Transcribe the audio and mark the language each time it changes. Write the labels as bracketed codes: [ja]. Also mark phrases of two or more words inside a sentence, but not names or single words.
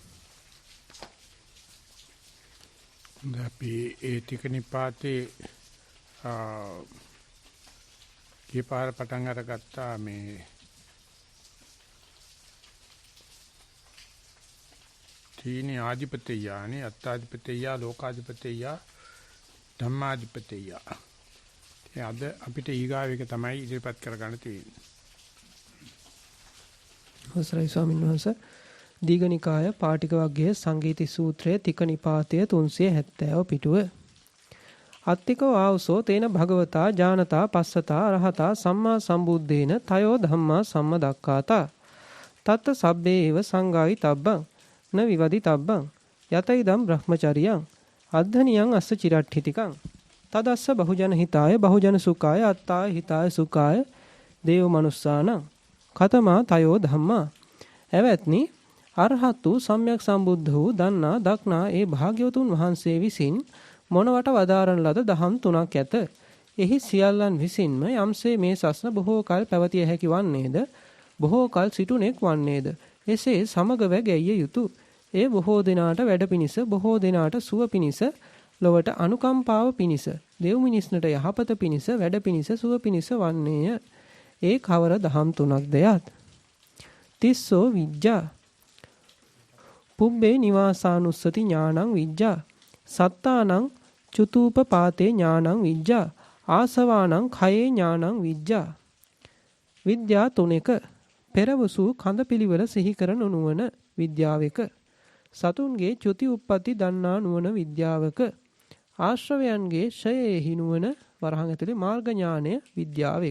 [si] අපි ඒ ටික නිපාතේ කීපාර පටන් අරගත්තා මේ [pi] තීනි ආධිපත්‍යයානි අත්තාධිපත්‍යයා ලෝකාධිපත්‍යයා ධම්මාධිපත්‍යයා. [si] ඒ අද අපිට ඊගාව එක තමයි ඉදිරිපත් කරගන්න තියෙන්නේ. අවසරයි ස්වාමීන් වහන්සේ. දීඝනිකාය පාටික වග්ගයේ සංගීති සූත්‍රයේ තික නිපාතය 370 පිටුව. [pi] අත්තිකෝ ආවසෝ තේන භගවතා ඥානතා පස්සතා අරහතා සම්මා සම්බුද්දේන තයෝ ධම්මා සම්මදක්ඛාතා. තත්ත සබ්බේ ඒව සංගායි තබ්බං න විවදි තබ්බං යතයිදම් බ්‍රහ්මචරියං අද්ධනියං අස්ස චිරට්ඨිතිකං තදස්ස බහුජන හිතාය බහුජන සුඛාය අත්තාය හිතාය සුඛාය දේව මනුස්සානං කතමා තයෝ ධම්මා. [si] එවත්නි අරහත් වූ සම්්‍යක් සම්බුද්ධ වූ දන්නා දක්නා ඒ භාග්‍යවතුන් වහන්සේ විසින් මොනවට වදාරන ලද දහම් තුනක් ඇත. එහි සියල්ලන් විසින්ම යම්සේ මේ සස්න බොහෝ කල් පැවතිය හැකි වන්නේද බොහෝ කල් සිටුනෙක් වන්නේද එසේ සමගව ගැයිය යුතුය. ඒ බොහෝ දිනාට වැඩ පිණිස බොහෝ දිනාට සුව පිණිස ලොවට අනුකම්පාව පිණිස දෙව් මිනිස්නට යහපත පිණිස වැඩ පිණිස සුව පිණිස වන්නේය. ඒ කවර දහම් තුනක් දෙයත්. [pi] තිස්සෝ විජ්ජා පුබ්බේ නිවාසානුස්සති ඥානං විජ්ජා සත්තානං චුතූපපාතේ ඥානං විජ්ජා ආසවානං khයේ ඥානං විජ්ජා. [si] විද්‍යා තුනක පෙරවසු කඳ පිළිවෙල සිහි කරන නුවණ විද්‍යාවක සතුන්ගේ චුති උප්පත්ති දන්නා නුවණ විද්‍යාවක ආශ්‍රවයන්ගේ ෂයෙහි නුවණ වරහන් ඇතුලේ මාර්ග ඥානය විද්‍යාවක.